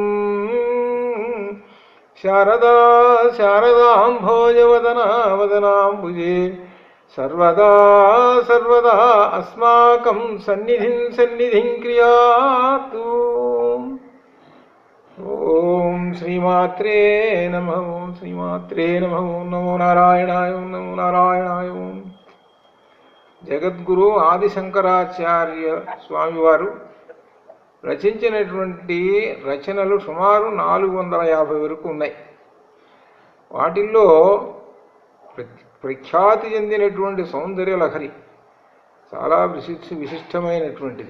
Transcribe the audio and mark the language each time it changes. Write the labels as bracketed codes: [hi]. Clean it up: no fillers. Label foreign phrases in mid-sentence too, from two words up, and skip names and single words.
[sa] शारदा शारदाम्भोजवदना वदनाम्बुजे सर्वदा सर्वदा अस्माकं सन्निधिं क्रियातु। ओम श्रीमात्रे नमः। ओम श्रीमात्रे नमः। ओम नमो नारायणाय। ओम नमो नारायणाय। [te] ओम జగద్గురు ఆది శంకరాచార్య స్వామివారు రచించినటువంటి రచనలు సుమారు 450 వరకు ఉన్నాయి. వాటిల్లో ప్రఖ్యాతి చెందినటువంటి సౌందర్య లహరి చాలా విశిష్టమైనటువంటిది.